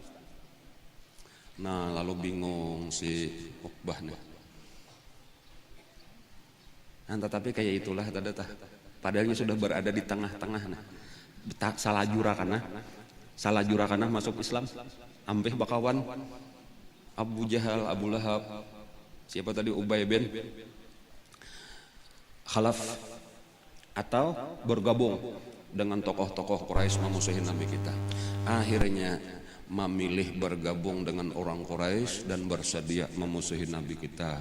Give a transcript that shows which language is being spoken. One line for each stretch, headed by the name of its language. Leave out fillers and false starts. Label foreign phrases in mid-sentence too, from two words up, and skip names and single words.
Banjar: Nah lalu bingung si Uqbah nih.
Indonesian: Tetapi kayak itulah padahalnya sudah berada di tengah-tengah.
Banjar: Salah jurakanah masuk Islam. Ampih bakawan
Indonesian: Abu Jahal, Abu Lahab, siapa tadi Ubay bin Khalaf, atau bergabung dengan tokoh-tokoh Quraisy memusuhi Nabi kita. Akhirnya memilih bergabung dengan orang Quraisy dan bersedia memusuhi Nabi kita.